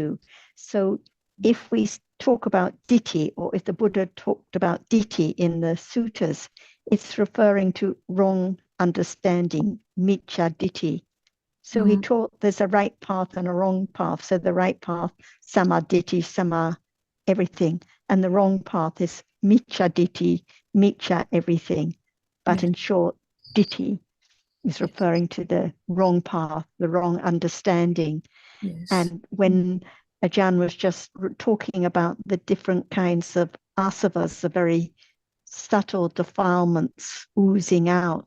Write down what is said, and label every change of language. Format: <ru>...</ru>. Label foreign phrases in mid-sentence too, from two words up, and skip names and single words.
<en>So if we talk about ditti, or if the Buddha talked about ditti in the suttas, it's referring to wrong understanding,</en> <pi>miccha ditti.</pi> <en>So he taught there's a right path and a wrong path. So the right path, samaditi, sama, everything. And the wrong path is</en> <pi>miccha ditti, miccha</pi> <en>everything. But in short, ditti is referring to the wrong path, the wrong understanding. Yes. And when Ajahn was just talking about the different kinds of asavas, the very subtle defilements oozing out.</en>